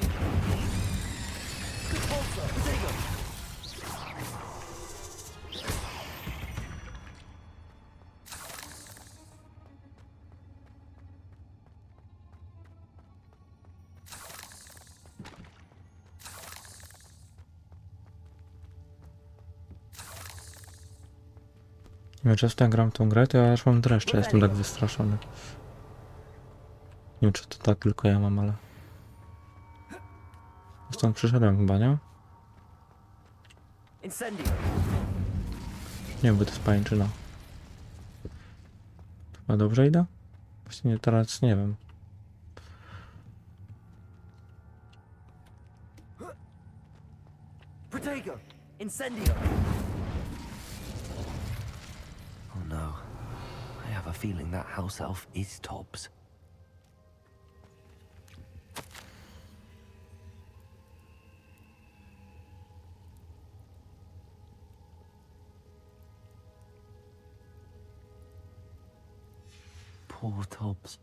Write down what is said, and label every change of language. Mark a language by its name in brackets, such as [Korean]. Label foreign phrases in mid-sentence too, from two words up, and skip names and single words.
[Polish] Repulsor. Potato. Nie wiem, często jak gram tą grę, to ja aż mam dreszcze, jestem tak wystraszony. Nie wiem, czy to tak tylko ja mam, ale... Stąd przyszedłem chyba, nie? Incendio. Nie wiem, bo to jest pajęczyna. Chyba dobrze idę? Właśnie teraz nie wiem. Potato. Incendio. [English] Oh no. I have a feeling that house elf is Tobbs. Poor Tobbs.